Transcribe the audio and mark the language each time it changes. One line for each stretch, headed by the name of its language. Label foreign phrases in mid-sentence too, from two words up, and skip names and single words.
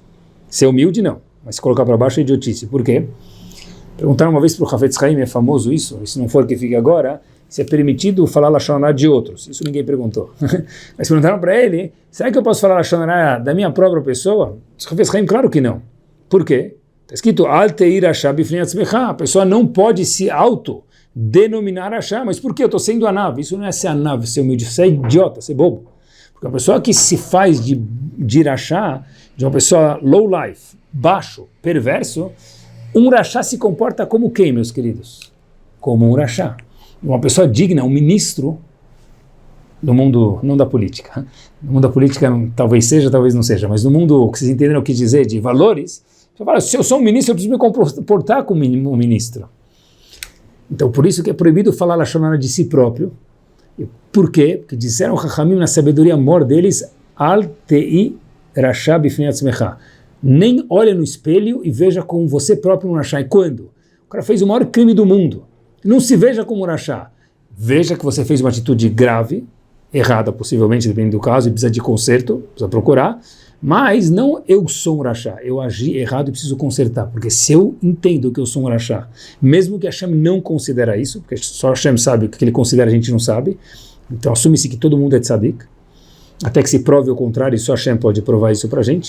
Portuguese: Ser humilde não, mas se colocar para baixo é idiotice. Por quê? Perguntaram uma vez para o Hafetz Haim, é famoso isso, e se não for que fique agora, se é permitido falar
Hebrew: לשון הרע
Portuguese: de outros. Isso ninguém perguntou. Mas perguntaram para ele, será que eu posso falar
Hebrew: לשון הרע
Portuguese: da minha própria pessoa? O Hafetz Haim, claro que não. Por quê? Está escrito,
Hebrew: אל תהי השע בפני עצמך,
Portuguese: a pessoa não pode se denominar Hasha, mas por que eu estou sendo anav? Isso não é ser anav, ser humilde, ser idiota, ser bobo. Porque a pessoa que se faz de Rasha, de uma pessoa
English: low life,
Portuguese: baixo, perverso, um Rasha se comporta como quem, meus queridos? Como um Rasha. Uma pessoa digna, um ministro no mundo, não da política. No mundo da política talvez seja, talvez não seja, mas no mundo que vocês entenderam o que dizer de valores, você fala, se eu sou um ministro, eu preciso me comportar como um ministro. Então, por isso que é proibido falar
Hebrew: לשון הרע
Portuguese: de si próprio. Por quê? Porque disseram Chachamim na sabedoria maior deles,
Hebrew: אל תהי רשע בפני עצמך.
Portuguese: Nem olha no espelho e veja como você próprio um rachá. E quando? O cara fez o maior crime do mundo. Não se veja como um rachá. Veja que você fez uma atitude grave, errada possivelmente, dependendo do caso, e precisa de conserto, precisa procurar, mas não eu sou um rachá, eu agi errado e preciso consertar, porque se eu entendo que eu sou um rachá, mesmo que Hashem não considera isso, porque só Hashem sabe o que ele considera, a gente não sabe, então assume-se que todo mundo é tzadik, até que se prove o contrário, e só Hashem pode provar isso pra gente.